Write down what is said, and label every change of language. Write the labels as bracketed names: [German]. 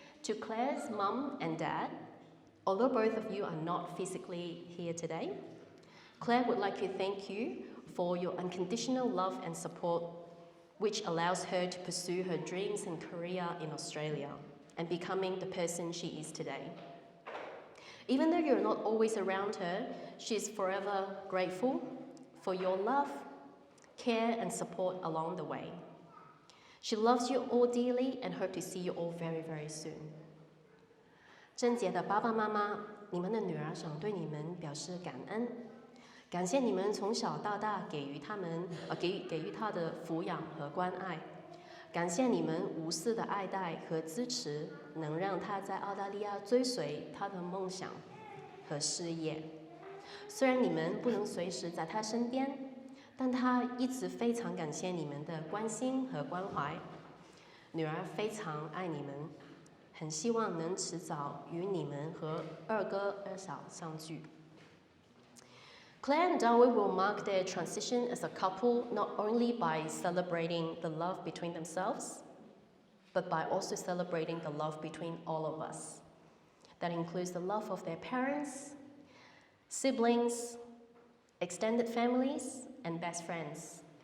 [English] To Claire's mum and dad, although both of you are not physically here today, Claire would like to thank you for your unconditional love and support, which allows her to pursue her dreams and career in Australia and becoming the person she is today. Even though you're not always around her, she is forever grateful for your love, care and support along the way. She loves you all dearly and hope to see you all very, very soon. [Chinese] 郑姐的爸爸妈妈，你们的女儿想对你们表示感恩，感谢你们从小到大给予她的抚养和关爱，感谢你们无私的爱戴和支持，能让她在澳大利亚追随她的梦想和事业。虽然你们不能随时在她身边，但她一直非常感谢你们的关心和关怀。女儿非常爱你们，很希望能迟早与你们和二哥二嫂相聚。 [English] Claire and Dawei will mark their transition as a couple not only by celebrating the love between themselves, but by also celebrating the love between all of us. That includes the love of their parents, siblings, extended families, and best friends.